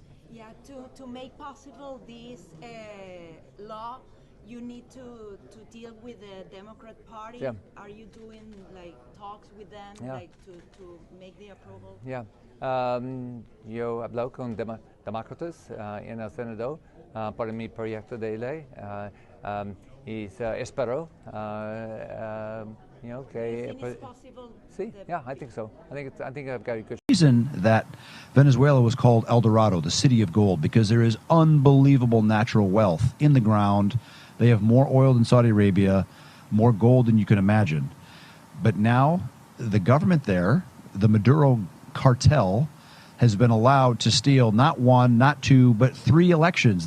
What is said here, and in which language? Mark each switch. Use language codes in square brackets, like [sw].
[en] Yeah, to make possible this law, you need to deal with the Democrat Party. Yeah. Are you doing like talks with them, Yeah. like to make the approval? Yeah. [es] Yo hablo con demócratas en el Senado para mi proyecto de ley y espero que [en] You think it's possible? sí, yeah, I think so. I think I've got a good. Reason that Venezuela was called El Dorado, the city of gold, because there is unbelievable natural wealth in the ground. They have more oil than Saudi Arabia, more gold than you can imagine. But now the government there, the Maduro cartel, has been allowed to steal not one, not two, but 3 elections.